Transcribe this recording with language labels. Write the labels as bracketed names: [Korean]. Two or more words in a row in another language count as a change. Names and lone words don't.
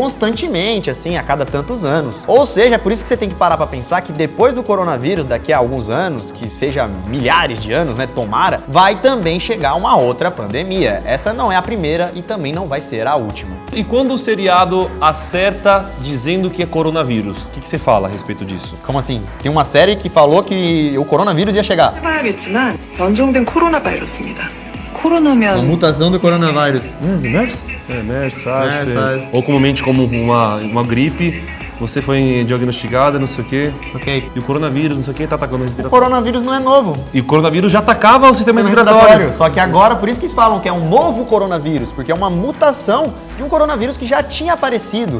[Portuguese] constantemente, assim, a cada tantos anos. Ou seja, é por isso que você tem que parar pra pensar que depois do coronavírus, daqui a alguns anos, que seja milhares de anos, né, tomara, vai também chegar uma outra pandemia. Essa não é a primeira e também não vai ser a última. E quando o seriado acerta dizendo que é coronavírus, o que você fala a respeito disso? Como assim? Tem uma série que falou que o coronavírus ia chegar. [Korean] 해봐야겠지만 연종된 코로나 바이러스입니다. [Portuguese] A [Korean] 코로나면 [Portuguese] mutação do coronavírus. MERS? MERS, SARS. Ou comumente como uma gripe, você foi diagnosticada, não sei o quê, Ok. e o coronavírus, não sei o quê, tá atacando o O respiratório. coronavírus não é novo. E o coronavírus já atacava o sistema Sistema respiratório. Só que agora, por isso que eles falam que é um novo coronavírus, porque é uma mutação de um coronavírus que já tinha aparecido.